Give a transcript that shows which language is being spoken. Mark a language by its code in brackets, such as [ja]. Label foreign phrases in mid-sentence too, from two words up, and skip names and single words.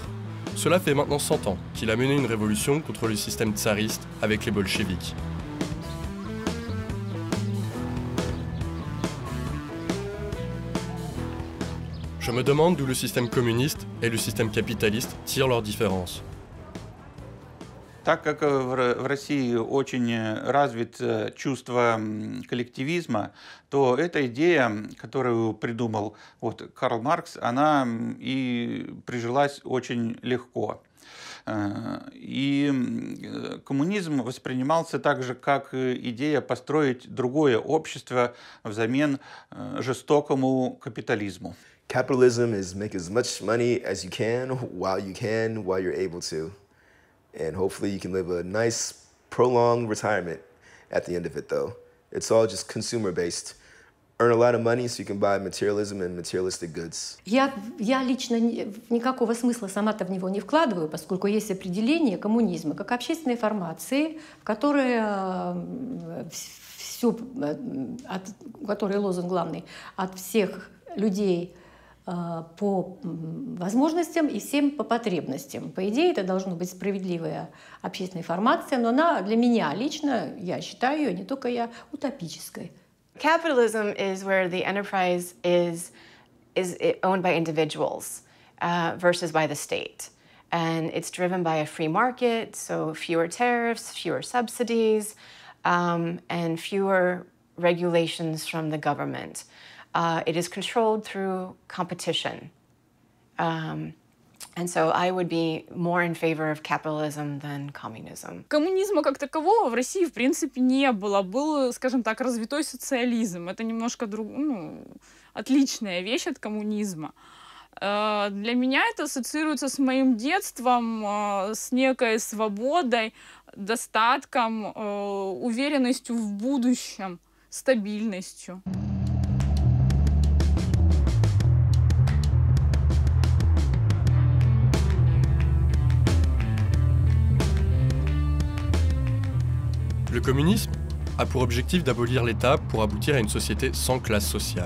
[fr] Cela fait maintenant 100 ans qu'il a mené une révolution contre le système tsariste avec les bolcheviks. Je me demande d'où le système communiste et le système capitaliste tirent leurs différences. [ru] Так как в России очень развито чувство коллективизма, то эта идея, которую придумал Карл Маркс, она и прижилась очень легко. И коммунизм воспринимался также как идея построить другое общество взамен жестокому капитализму. [en] Capitalism is make as much money as you can, while you're able to. And hopefully you can live a nice, prolonged retirement at the end of it, though. It's all just consumer-based. Earn a lot of money so you can buy materialism and materialistic goods. [ru] Я лично никакого смысла сама-то в него не вкладываю, поскольку есть определение коммунизма как общественной формации, в которой который лозунг главный от всех людей по возможностям и всем по потребностям. По идее, это должна быть справедливая общественная формация, но она для меня лично, я считаю ее, не только я, утопической. [en] Capitalism is where the enterprise is owned by individuals versus by the state. And it's driven by a free market, so fewer tariffs, fewer subsidies, and fewer regulations from the government. It is controlled through competition. And so I would be more in favor of capitalism than communism. [ru] Коммунизма как такового в России, в принципе, не было. Был, скажем так, развитой социализм. Это немножко отличная вещь от коммунизма. Для меня это ассоциируется с моим детством, с некой свободой, достатком, уверенностью в будущем, стабильностью. [fr] Le communisme a pour objectif d'abolir l'État pour aboutir à une société sans classe sociale.